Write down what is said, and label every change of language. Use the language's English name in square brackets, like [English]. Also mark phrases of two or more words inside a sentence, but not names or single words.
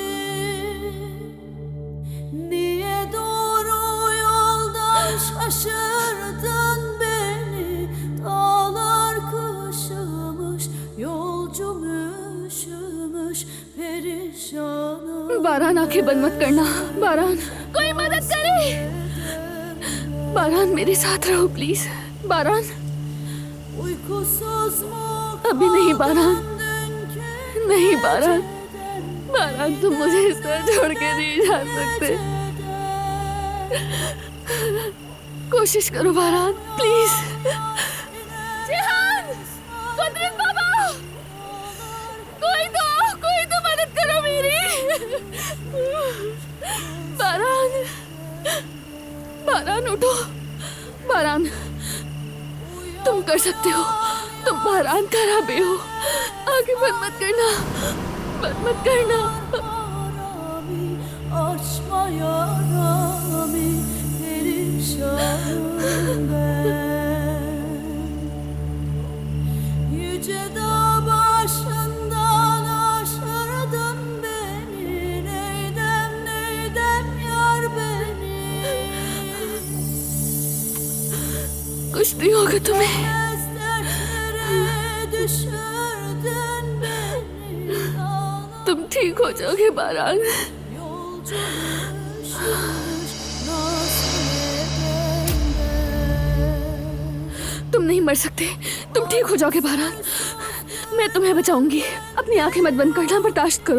[Turkish] Niye doğru yoldan şaşırdın beni, dağlar kışımış, yolcum üşümüş, perişanım. [Hindi] बारान, आंखें बंद मत करना। बारान, कोई मदद करे। बारान, मेरे साथ रहो प्लीज। बारान, [Turkish] Uykusuz mu [Hindi] अभी नहीं बारान, [Turkish] kaldın dünkü [Hindi] नहीं बारान। [Turkish] geceden, [Hindi] बारान, तुम मुझे इस तरह छोड़ के नहीं जा सकते। कोशिश करो बारान, प्लीज। जिहान, कुदरत बाबा, कोई तो मदद करो मेरी। बारान उठो। बारान, तुम कर सकते हो। तुम बारान खराबे हो। आगे मत करना, मत करना। [Turkish] Açma yaramı perişanım ben. Yüce dağ başından aşırdın beni. Neydem yar beni. [Hindi] कुछ नहीं होगा तुम्हें। [Turkish] Dertlere düşürdün beni. [Hindi] तुम ठीक हो जाओगे बारान। तुम नहीं मर सकते। तुम ठीक हो जाओगे बारान। मैं तुम्हें बचाऊंगी। अपनी आंखें मत बंद करना, बर्दाश्त करो।